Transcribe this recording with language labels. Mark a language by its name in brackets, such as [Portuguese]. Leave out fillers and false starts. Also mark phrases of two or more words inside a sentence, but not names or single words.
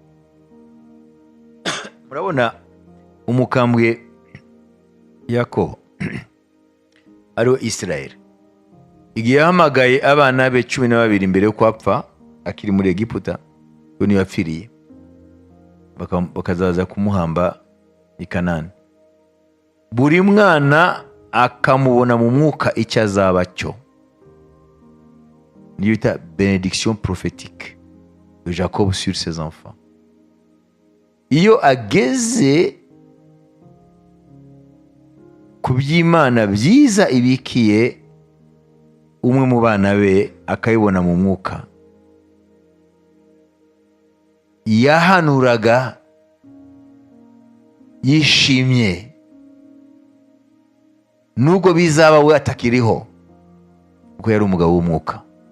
[Kinyarwanda] Murabona umukambwe Yakobo ariwe Isirayeli, igihe yahamagaye abana be 12 mbere yo kwapfa akiri muri Egiputa, we niyo yapfiriye, bakazaza kumuhamba i Kanani. Buri mwana akamubona mu mwuka icyo azaba cyo, niyo bita [French] bénédiction prophétique de Jacob sur ses enfants. [Kinyarwanda] Iyo ageze ku by'Imana byiza ibikiye umwe mu bana be akayibona mu mwuka, yahanuraga yishimye nubwo bizaba we atakiriho, kuko yari umugabo w'umwuka.